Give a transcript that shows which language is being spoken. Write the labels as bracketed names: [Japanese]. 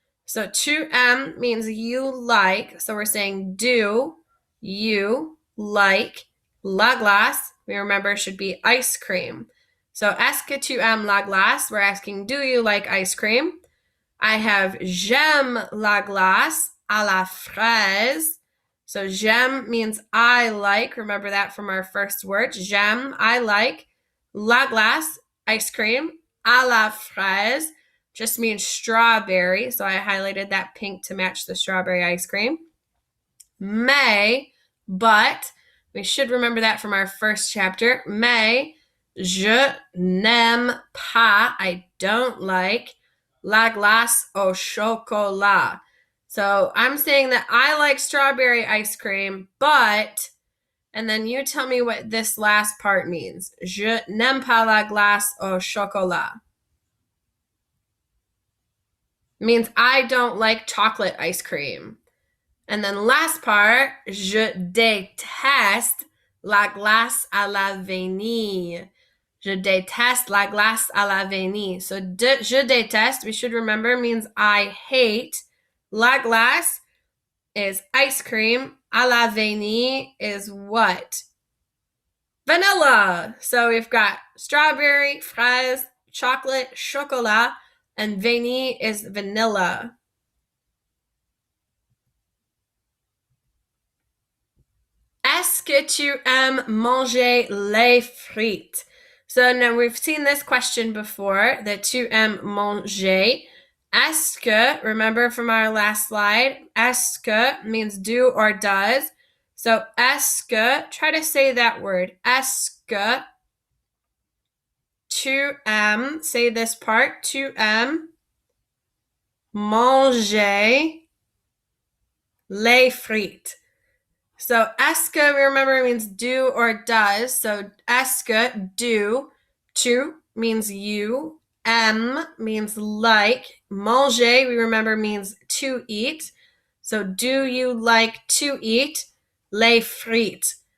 [English] So, [French] tu aimes [English] means you like. So, we're saying do you like [French] la glace? [English] We remember should be ice cream. So, [French] est-ce que tu aimes la glace? [English] We're asking, do you like ice cream? I have [French] j'aime la glace à la fraise. [English] So, j'aime means I like. Remember that from our first word. J'aime, I like. [French] La glace, [English] ice cream. [French] À la fraise [English] just means strawberry. So, I highlighted that pink to match the strawberry ice cream. Mais, but, we should remember that from our first chapter. [French] Mais, je n'aime pas, [English] I don't like, [French] la glace au chocolat. [English] So I'm saying that I like strawberry ice cream, but, and then you tell me what this last part means. [French] Je n'aime pas la glace au chocolat. [English] It means I don't like chocolate ice cream. [French] And then last part, je déteste la glace à la vanille. Je déteste la glace à la vanille. [English] So [French] je déteste, [English] we should remember, means I hate. [French] La glace [English] is ice cream. [French] À la vanille [English] is what? Vanilla. So we've got strawberry, fraise, chocolate, chocolat, and vanille is vanilla. [French] Est-ce que tu aimes manger les frites? [English] So now we've seen this question before, that [French] tu aimes manger. Est-ce que, [English] remember from our last slide, [French] est-ce que [English] means do or does. So [French] est-ce que, [English] try to say that word. [French] Est-ce que tu aimes, [English] say this part, [French] tu aimes manger les frites. [English] So [French] est-ce que, [English] we remember, means do or does. So est-ce que, do, tu means you, aime means like, manger, we remember, means to eat. So do you like to eat [French] les frites?